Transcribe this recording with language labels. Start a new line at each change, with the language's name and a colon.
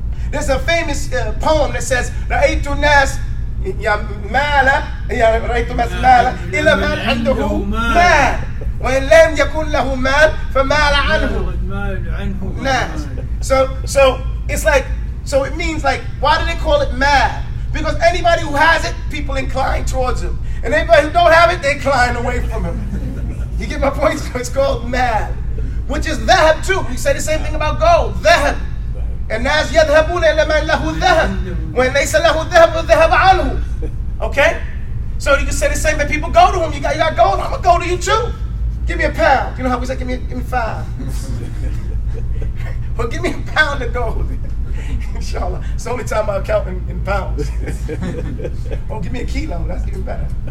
English: There's a famous poem that says,
Arabic: رأيت الناس مالا رأيت الناس مالا إلى من عنده مال وإن لم يكن له مال فمال عنه ناس.
English: So it's like, so it means like, why do they call it mal? Because anybody who has it, people incline towards him. And anybody who don't have it, they incline away from him. You get my point? So it's called mal, which is dhahab too. We say the same thing about gold.
Arabic: Dhahab. الناس يذهبون إلى من له ذهب وإن ليس له ذهب ذهب عنه.
English: Okay? So you can say the same, that people go to him. You got gold, I'm gonna go to you too. Give me a pound. You know how we say, give me 5. Well, give me a pound of gold. Inshallah. It's the only time I'll count in pounds. Oh, give me a kilo. That's even better.